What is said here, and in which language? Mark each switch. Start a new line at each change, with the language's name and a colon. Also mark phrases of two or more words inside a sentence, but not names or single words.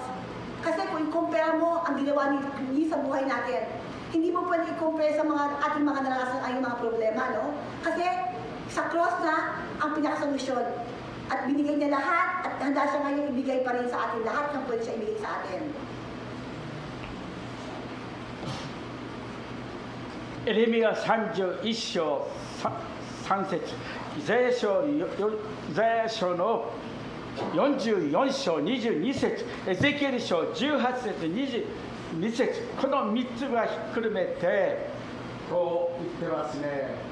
Filipino: Kasi kung i-compare mo ang ginawa ni sa buhay natin, hindi mo pwede i-compare sa mga ating mga naranasan ay mga problema, no? Kasi sa cross na ang pinakasolusyon. At binigay niya lahat at handa siya ngayon ibigay pa rin sa atin lahat ng pwede siya ibigay sa atin.
Japanese: エレミヤ31章3節、イザヤ書の44章22節、エゼキエル書18節22節、この3つがひっくるめてこう言ってますね。